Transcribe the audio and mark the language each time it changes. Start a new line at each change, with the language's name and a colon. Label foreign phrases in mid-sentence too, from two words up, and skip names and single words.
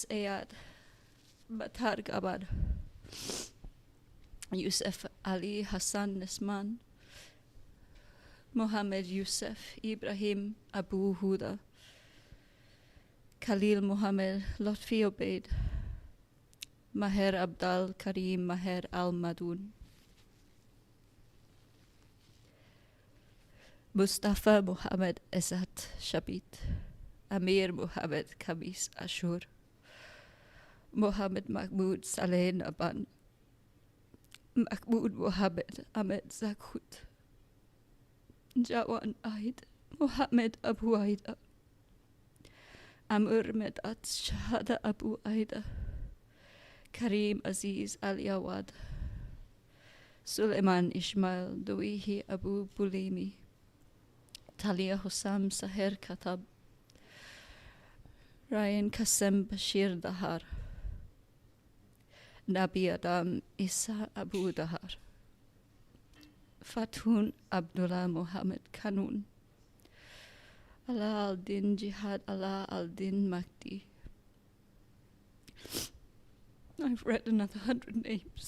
English: Ayad Batar Gabad, Yusuf Ali Hassan Nisman, Muhammad Yusuf Ibrahim Abu Huda, Khalil Muhammad Lotfi Obeid, Maher Abdal Karim Maher Al Madun, Mustafa Muhammad Ezat Shabit, Amir Muhammad Khamis Ashur, Muhammad Mahmoud Saleh Naban, Mahmoud Muhammad Ahmed Zakhut, Jawan Aid Muhammad Abu Aida, Amr Medat Shahada Abu Aida, Karim Aziz Al Yawad, Suleiman Ismail Douihi Abu Bulimi, Talia Hussam Saher Katab, Ryan Kasem Bashir Dahar, Nabi Adam Isa Abu Dahar, Fatun Abdullah Muhammad Kanun, Allah al-Din Jihad Allah al-Din Mahdi. I've read another 100 names.